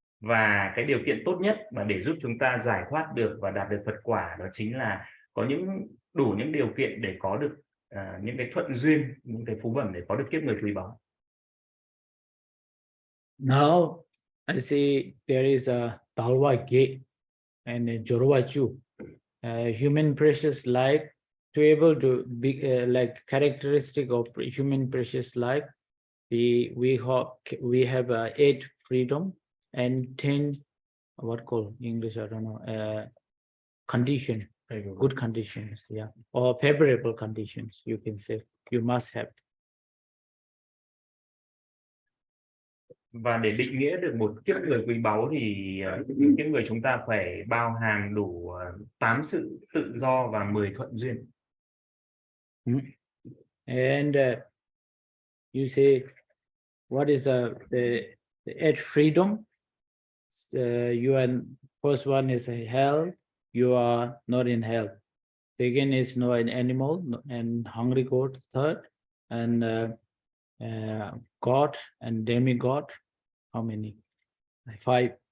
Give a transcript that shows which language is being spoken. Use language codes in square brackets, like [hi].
[vi] Và cái điều kiện tốt nhất mà để giúp chúng ta giải thoát được và đạt được Phật quả đó chính là có đủ những điều kiện để có được những cái thuận duyên, những cái phú bẩm để có được kiếp người quý báu. [en] Now I see there is a Talwa Gate and a Jorwa Chu, human precious life. To able to be like characteristic of human precious life, we have 8 freedom and 10 what called English, I don't know, condition, good conditions, yeah, or favorable conditions, you can say you must have. [vi] Và để định nghĩa được một kiếp người quý báu thì kiếp người chúng ta phải bao hàm đủ 8 sự tự do và 10 thuận duyên. [en] And you say, what is the 8 freedom? You are first one is a hell. You are not in hell. Second is no an animal and hungry god. Third, and God and demigod. How many? 5.